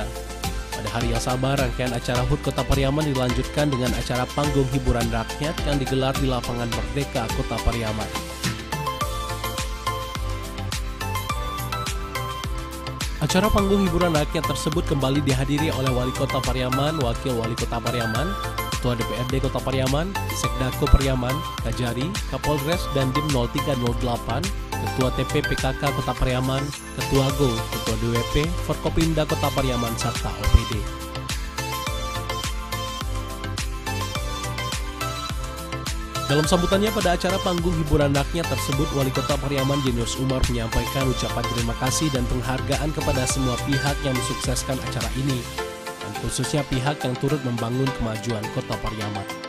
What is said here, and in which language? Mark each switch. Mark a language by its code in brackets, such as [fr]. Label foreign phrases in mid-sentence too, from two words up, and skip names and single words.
[id] Pada hari yang sama, rangkaian acara HUT Kota Pariaman dilanjutkan dengan acara panggung hiburan rakyat yang digelar di Lapangan Merdeka Kota Pariaman. Acara panggung hiburan rakyat tersebut kembali dihadiri oleh Wali Kota Pariaman, Wakil Wali Kota Pariaman, Ketua DPRD Kota Pariaman, Sekdako Pariaman, Kajari, Kapolres, dan Dim 0308, Ketua TPPKK Kota Pariaman, Ketua GO, Ketua DWP, Forkopimda Kota Pariaman, serta OPD. Dalam sambutannya pada acara panggung hiburan rakyat tersebut, Wali Kota Pariaman Jenius Umar menyampaikan ucapan terima kasih dan penghargaan kepada semua pihak yang mensukseskan acara ini, dan khususnya pihak yang turut membangun kemajuan Kota Pariaman.